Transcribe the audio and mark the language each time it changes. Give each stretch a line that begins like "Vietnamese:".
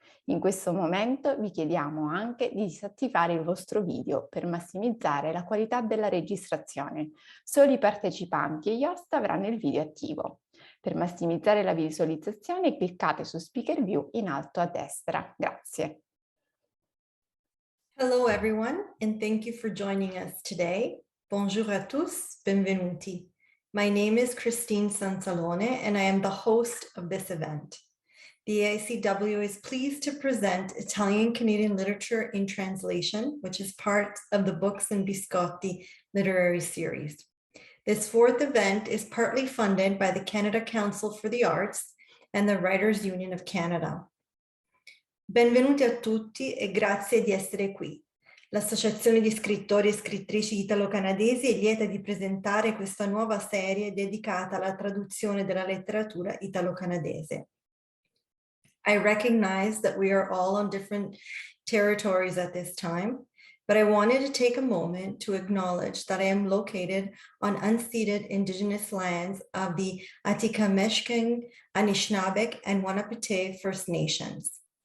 Italian: In questo momento vi chiediamo anche di disattivare il vostro video per massimizzare la qualità della registrazione. Solo i partecipanti e gli host avranno il video attivo. Per massimizzare la visualizzazione cliccate su Speaker View in alto a destra. Grazie.
English: Hello, everyone, and thank you for joining us today.
French: Bonjour à tous,
Italian: benvenuti.
English: My name is Christine Sansalone, and I am the host of this event. The AICW is pleased to present Italian-Canadian Literature in Translation, which is part of the Books and Biscotti literary series. This fourth event is partly funded by the Canada Council for the Arts and the Writers' Union of Canada.
Italian: Benvenuti a tutti e grazie di essere qui. L'Associazione di Scrittori e Scrittrici Italo-Canadesi è lieta di presentare questa nuova serie dedicata alla traduzione della letteratura italo-canadese.
English: I recognize that we are all on different territories at this time, but I wanted to take a moment to acknowledge that I am located on unceded Indigenous lands of the Atikamekw, Anishinaabeg, and Wahnapitae First Nations.